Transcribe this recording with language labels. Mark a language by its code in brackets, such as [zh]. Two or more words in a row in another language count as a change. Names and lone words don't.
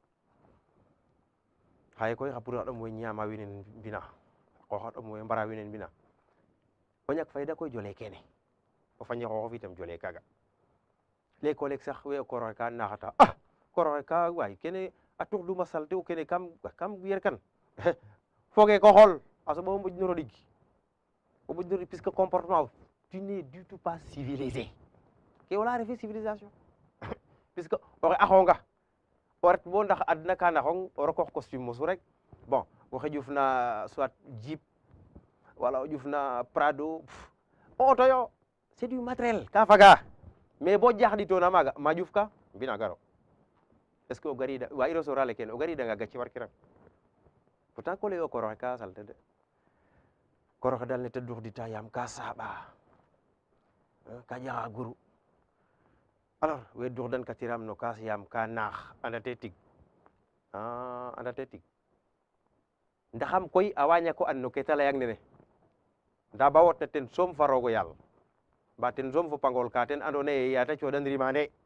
[srr] xaye koy xa pour xa ɗom we ñaama wiin we mbina qoox xa ɗom we mbara wiin we mbina o ñak fayda koy jole kene o fañe xooxof itam jole kaaga leeg sax we o koor oxe ka naxata koor oxe ka waay kene a tuxduma salte u kene kam yer kan foge ko xool a soɓa o moƴ noro ɗig o moƴ noro ɗig puisque [fr] comportement tu n'es du tout pas civilisé [srr] ke wala refe civilisation puisque oxe axonga o ret bo ndax adna ka naxong o rokoox costume mosu rek bon waxe ƴufna soit Jeep wala o ƴufna Prado o auto yo [fr] c'est du matériel [srr] ka faga mais bo jaxɗitona maaga ma ƴufka mbina garo [fr] est ce que [srr] o garida wa'iro sorale kene o garidanga gacci warkirang pourtant ko lay o koor oxe ka salte de koor oxe dal ne ta duxdita yaam ka saaɓa ka ƴaxa guru alors we duxdan ka tiram no kaas yaam ka naax andate tig andate tig ndaxam koy a wa ñako and no ke ta layang nene nda ba wotna ten soom fa roog o yaal mba ten soom fo pangol ka ten andoona yee ya ta cooɗan rimande